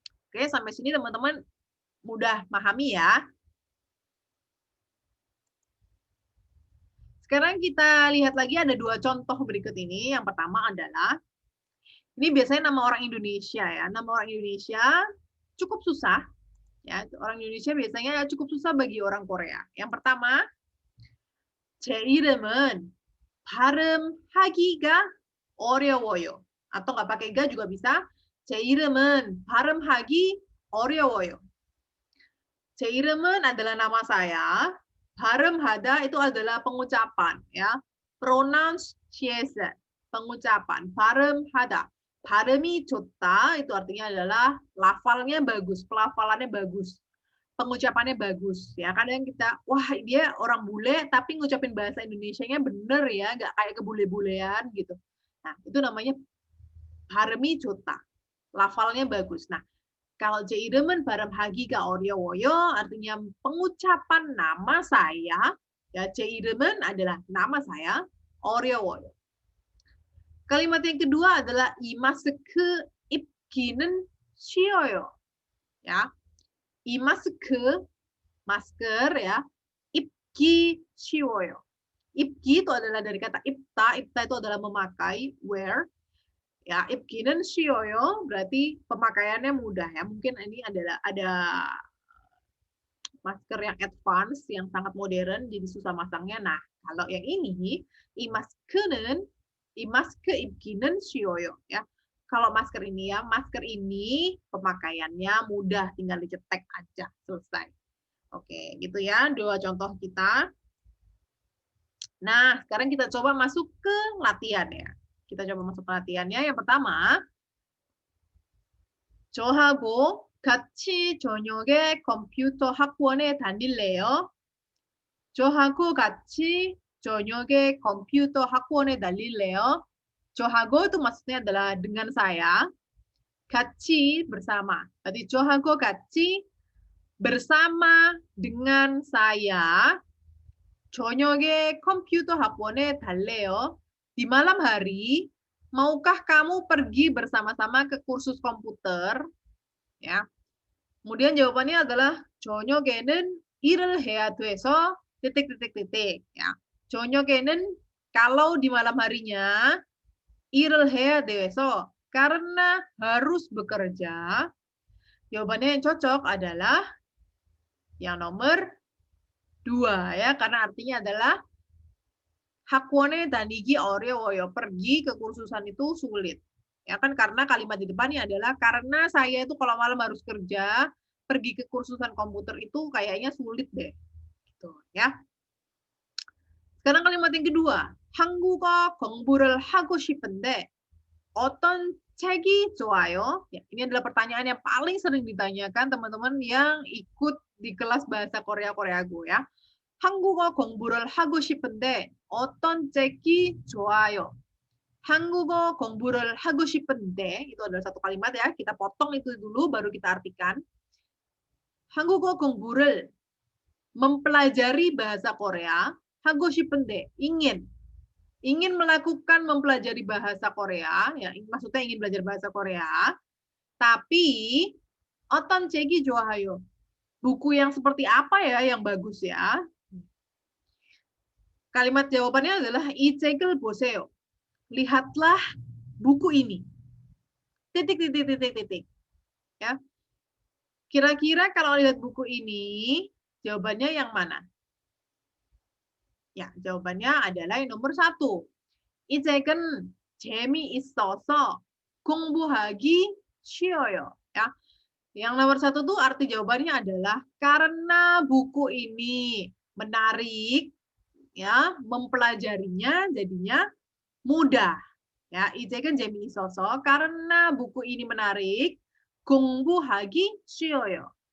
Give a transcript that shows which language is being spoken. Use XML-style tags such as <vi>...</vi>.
<id>Oke, sampai sini teman-teman mudah memahami ya. Sekarang kita lihat lagi ada dua contoh berikut ini. Yang pertama adalah, ini biasanya nama orang Indonesia ya. Nama orang Indonesia cukup susah. Ya, orang Indonesia biasanya cukup susah bagi orang Korea. Yang pertama,</id> <ko>제 이름은 발음하기가 어려워요.</ko> <id>Atau nggak pakai ga juga bisa.</id> <ko>제 이름은 발음하기 어려워요. 제 이름은</ko> <id>adalah nama saya.</id> <ko>발음하다</ko> <id>itu adalah pengucapan ya. Pronunciation. pengucapan.</id> <ko>발음하다. 발음이 좋다</ko> <id>itu artinya adalah lafalnya bagus, pelafalannya bagus, pengucapannya bagus. Ya, kadang kita, wah dia orang bule tapi ngucapin bahasa Indonesianya bener ya, nggak kayak kebule-bulean gitu. Nah, itu namanya</id> <ko>발음이 좋다.</ko> <id>Lafalnya bagus. Nah, kalau</id> <ko>제 이름은 발음하기가 어려워요,</ko> <id>artinya pengucapan nama saya, ya</id> <ko>제 이름은</ko> <id>adalah nama saya,</id> <ko>어려워요.</ko> <id>Kalimat yang kedua adalah</id> <ko>이 마스크 입기는 쉬워요.</ko> <id>Ya.</id> <ko>이 마스크,</ko> <id>masker ya,</id> <ko>입기 쉬워요. 입기</ko> <id>itu adalah dari kata</id> <ko>입다, 입다</ko> <id>itu adalah memakai, wear. Ya,</id> <ko>입기는 쉬워요</ko> <id>berarti pemakaiannya mudah ya. Mungkin ini adalah ada masker yang advance, yang sangat modern, jadi susah masangnya. Nah, kalau yang ini, 이 masker</id> <ko>입기는 쉬워요.</ko> <id>Ya. Kalau masker ini ya, masker ini pemakaiannya mudah, tinggal dicetek aja, selesai. Oke, gitu ya, dua contoh kita. Nah, sekarang kita coba masuk ke latihan ya. Kita coba masuk ke latihannya. Yang pertama,</id> <ko>저하고 같이 저녁에 컴퓨터 학원에 다닐래요? 저하고 같이 저녁에 컴퓨터 학원에 다닐래요? 저하고</ko> <id>itu maksudnya adalah dengan saya.</id> <ko>같이</ko> <id>bersama. Berarti</id> <ko>저하고 같이</ko> <id>bersama dengan saya.</id> <ko>저녁에 컴퓨터 학원에 달래요.</ko> <id>Di malam hari, maukah kamu pergi bersama-sama ke kursus komputer? Ya. Kemudian jawabannya adalah</id> <ko>저녁에는 일을 해야 돼서</ko> <id>titik-titik-titik. Ya.</id> <ko>저녁에는</ko> <id>kalau di malam harinya</id> <ko>일을 해야 돼서</ko> <id>karena harus bekerja. Jawabannya yang cocok adalah yang nomor 2 ya, karena artinya adalah</id> <ko>학원에 다니기 어려워요.</ko> <id>Pergi ke kursusan itu sulit. Ya kan, karena kalimat di depannya adalah karena saya itu kalau malam harus kerja, pergi ke kursusan komputer itu kayaknya sulit deh. Gitu ya. Sekarang kalimat yang kedua.</id> <ko>한국어 공부를 하고 싶은데 어떤 책이 좋아요?</ko> <id>Ya, ini adalah pertanyaan yang paling sering ditanyakan teman-teman yang ikut di kelas bahasa Korea Go ya.</id> <ko>한국어 공부를 하고 싶은데 어떤 책이 좋아요? 한국어 공부를 하고 싶은데</ko> <id>itu adalah satu kalimat ya. Kita potong itu dulu baru kita artikan.</id> <ko>한국어 공부를</ko> <id>mempelajari bahasa Korea,</id> <ko>하고 싶은데</ko> <id>ingin melakukan mempelajari bahasa Korea, ya maksudnya ingin belajar bahasa Korea, tapi</id> <ko>어떤 책이 좋아요?</ko> <id>Buku yang seperti apa ya yang bagus ya? Kalimat jawabannya adalah</id> <ko>이 책을 보세요.</ko> <id>Lihatlah buku ini. Titik. Ya. Kira-kira kalau lihat buku ini, jawabannya yang mana? Ya, jawabannya adalah yang nomor 1.</id> <ko>이 책은 재미있어서 공부하기 쉬워요.</ko> <id>Ya. Yang nomor 1 tuh arti jawabannya adalah karena buku ini menarik, ya, mempelajarinya jadinya mudah. Ya,</id> <ko>이 책은 재미있어서</ko> <id>karena buku ini menarik,</id> <ko>공부하기 쉬워요.</ko>